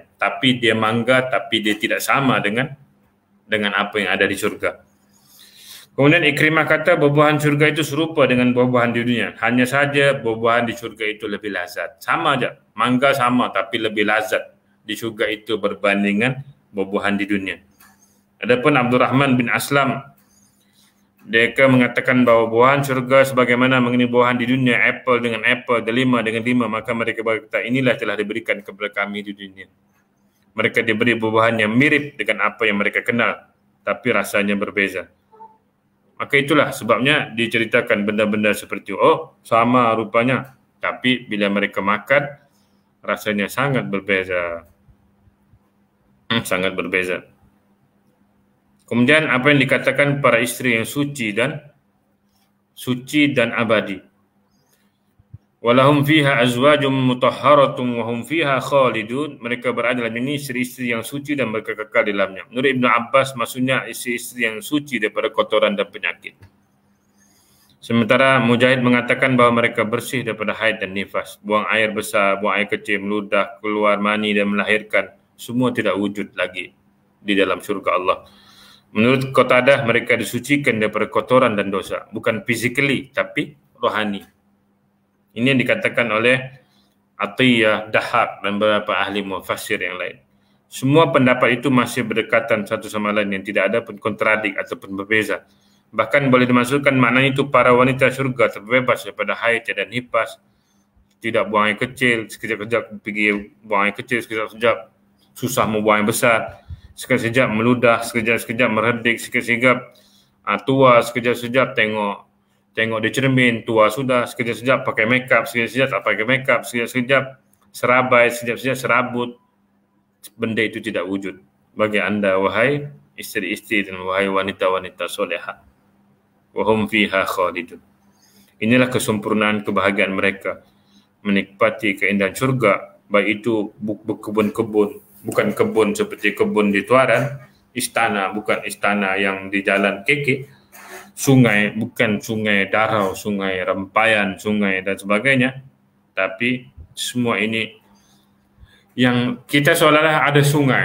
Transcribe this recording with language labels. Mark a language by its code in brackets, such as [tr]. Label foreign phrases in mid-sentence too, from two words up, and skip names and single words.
[ms] Tapi dia mangga tapi dia tidak sama dengan apa yang ada di surga. Kemudian Ikrimah kata buah-buahan surga itu serupa dengan buah-buahan di dunia. Hanya saja buah-buahan di surga itu lebih lazat. Sama aja, mangga sama tapi lebih lazat di surga itu berbandingan buah-buahan di dunia. Adapun Abdurrahman bin Aslam, mereka mengatakan bahawa buahan surga sebagaimana mengenai buahan di dunia, apple dengan apple, delima dengan lima, maka mereka berkata, inilah telah diberikan kepada kami di dunia. Mereka diberi buah-buahan yang mirip dengan apa yang mereka kenal, tapi rasanya berbeza. Maka itulah sebabnya diceritakan benda-benda seperti sama rupanya, tapi bila mereka makan rasanya sangat berbeza. Sangat berbeza. Kemudian apa yang dikatakan para isteri yang suci dan abadi. [ar] ولهم فيها أزواج مطهرة وهم فيها خالدون. [ms] Mereka berada dalam ini isteri-isteri yang suci dan mereka kekal di dalamnya. Menurut Ibnu Abbas, maksudnya isteri-isteri yang suci daripada kotoran dan penyakit. Sementara Mujahid mengatakan bahawa mereka bersih daripada haid dan nifas. Buang air besar, buang air kecil, meludah, keluar mani dan melahirkan. Semua tidak wujud lagi di dalam surga Allah. Menurut Qatadah, mereka disucikan daripada kotoran dan dosa. Bukan physically, tapi rohani. Ini yang dikatakan oleh Atiyah, Dahak dan beberapa ahli mufassir yang lain. Semua pendapat itu masih berdekatan satu sama lain yang tidak ada pun kontradik ataupun berbeza. Bahkan boleh dimaksudkan maknanya itu para wanita surga terbebas daripada haid dan nifas. Tidak buang air kecil, sekejap-kejap pergi buang air kecil, sekejap-kejap susah mau buang air besar. Sekejap-sekejap meludah, sekejap-sekejap merhedik, sekejap-sekejap tua, sekejap-sekejap tengok di cermin, tua sudah, sekejap-sekejap pakai makeup, sekejap-sekejap tak pakai makeup, sekejap-sekejap serabai, sekejap-sekejap serabut. Benda itu tidak wujud bagi anda, wahai isteri-isteri dan wahai wanita-wanita solehah. [ar] وهم فيها خالدون. [ms] Inilah kesempurnaan kebahagiaan mereka, menikmati keindahan surga, baik itu berkebun-kebun, bukan kebun seperti kebun di Tuaran, istana bukan istana yang di jalan keke, sungai bukan sungai Darau, sungai Rempayan, sungai dan sebagainya, tapi semua ini yang kita seolah-olah ada sungai.